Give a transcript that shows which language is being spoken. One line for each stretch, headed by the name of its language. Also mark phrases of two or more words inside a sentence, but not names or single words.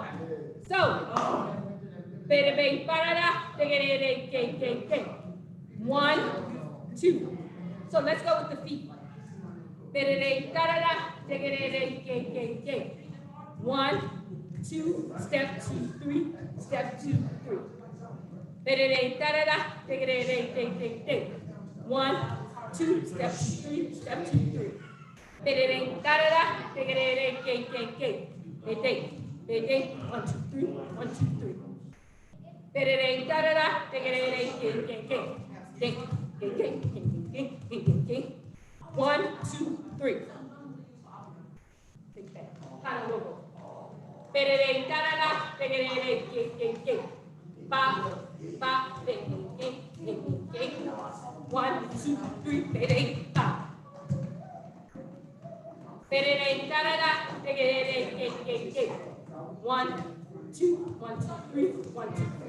English: So, 1, 2. So let's go with the feet. 1, 2, step 2, 3, step 2, 3. Da da da, dig it, dig, dig, dig, dig. 1, 2, step 2, 3, step 2, 3. Da da da, dig it, dig, dig, dig, dig. Dig, dig, dig, 1, 2, 3, 1, 2, 3. Da da da, dig it, dig, dig, dig, dig. Dig, dig, dig, dig, dig, dig, dig. 1, 2, 3. Big bang. Kind of wiggle. Da da da, dig it, dig, dig, dig, dig. Bop, bop, dig, dig, dig, dig. 1, 2, 3, dig, dig, bop. Da da da, dig it, dig, dig, dig, dig. 1, 2, 1, 2, 3, 1, 2, 3.